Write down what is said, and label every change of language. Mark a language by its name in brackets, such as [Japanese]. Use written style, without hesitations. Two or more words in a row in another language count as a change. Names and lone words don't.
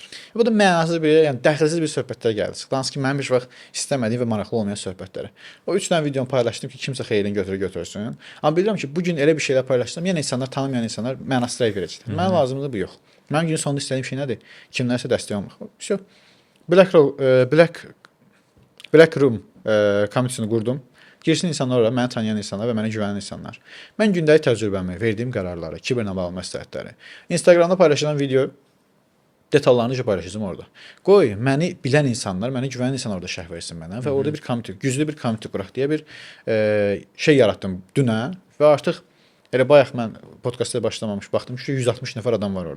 [Azerbaijani] Bu da mənasız bir, yəni dəxilsiz bir söhbətlər gəldi. Hansı ki, mənim heç vaxt istəmədiyim və maraqlı olmayan söhbətləri. O 3 dənə videonu paylaşdım ki, kimsə xeyrini götürsün. Amma bilirəm ki, bu gün elə bir şeylər paylaşdım, yəni insanlar tanımayan insanlar mənasız rəy verəcəklər. Mənə lazımdır bu yox. Mənim günün sonunda istədiyim şey nədir? Kimlərsə dəstək olmaq. Всё. Black Room community-ni qurdum. Girsin insanlar ora, məni tanıyan insanlar və mənə güvənən insanlar. Mən gündəlik təcrübəmi, verdiyim qərarları, kiberlə bağlı məsləhətləri, Instagramda paylaşılan video detallarını paylaşacağam orada. Qoy məni bilən insanlar, mənə güvənən insanlar orada şərh versin mənə və orada bir community, güclü bir community quraq deyə bir şey yaratdım dünən və artıq elə bayaq mən podkastda başlamamış baxdım ki, 160 nəfər adam var orada.